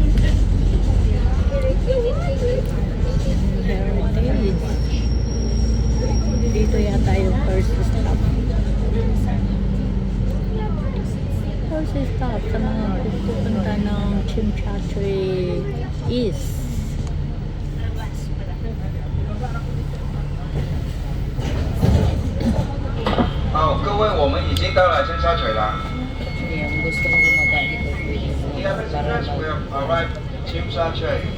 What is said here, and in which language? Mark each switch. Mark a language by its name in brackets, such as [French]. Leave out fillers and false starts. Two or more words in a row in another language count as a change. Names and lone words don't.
[Filipino] Heritage. Dito yata yung [English] first stop. First stop [Filipino] sa mga pupunta ng Chimchachoy East. [Chinese] 好，各位，我们已经到了尖沙咀了。 [Filipino] Yung gustong bumaba dito, pwede mo [English] The other [Filipino] para [English] passengers will arrive Chimsachoy.